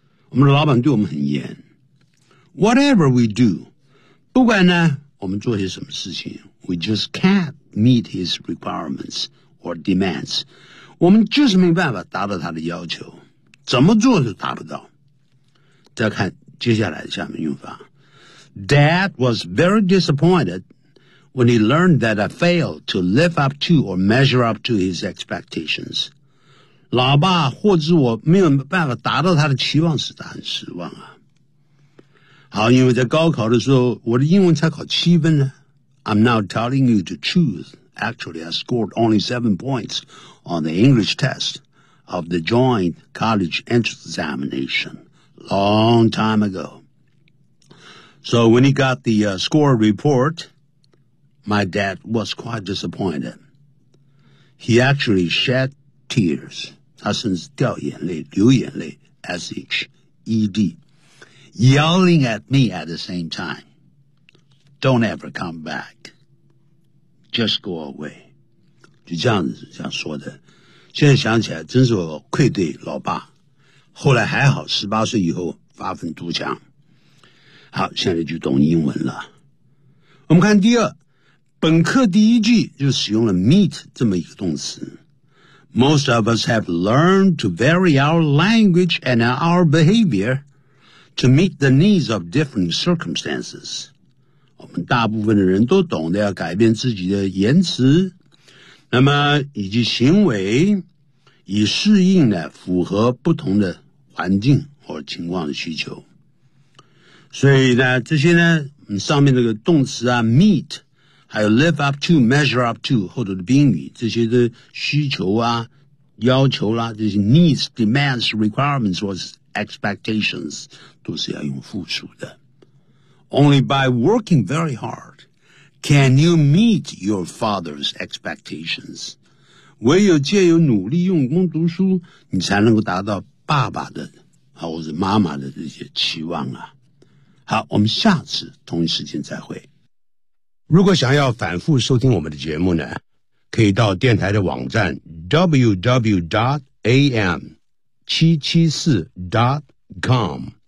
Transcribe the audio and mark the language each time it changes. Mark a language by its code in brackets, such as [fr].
[zh] 我们的老板对我们很严。 [en] Whatever we do, [zh] 不管呢我们做些什么事情 [en] we just can't meet his requirements or demands. [zh] 我们就是没办法达到他的要求。怎么做都达不到。再看接下来下面用法。 [en] Dad was very disappointed when he learned that I failed to live up to or measure up to his expectations. [zh] 老爸或者我没有办法达到他的期望时他很失望啊。好因为在高考的时候我的英文才考七分呢。 [en] I'm now telling you the truth. Actually, I scored only 7 points on the English test of the joint college entrance examination long time ago. So when he got the、score report, my dad was quite disappointed. He actually shed tears. [zh] 他甚至掉眼泪流眼泪 [en] S-H-E-D. Yelling at me at the same time. Don't ever come back. Just go away. [zh] 就这样子这样说的。现在想起来真是我愧对老爸。后来还好18岁以后发愤图强。好现在就懂英文了。我们看第二本课第一句就使用了 meet 这么一个动词。 [en] Most of us have learned to vary our language and our behavior to meet the needs of different circumstances. [zh] 我们大部分的人都懂得要改变自己的言辞那么以及行为以适应呢符合不同的环境或情况的需求。所以呢这些呢上面那个动词啊 meet, 还有 [en] live up to, measure up to, [zh] 后头的宾语这些的需求啊要求啦、啊、这些 [en] needs, demands, requirements, or expectations, [zh] 都是要用复数的。 [en] Only by working very hard, can you meet your father's expectations. [zh] 唯有借由努力用功读书你才能够达到爸爸的或者妈妈的这些期望啊。好我们下次同一时间再会。如果想要反复收听我们的节目呢可以到电台的网站 www.am774.com。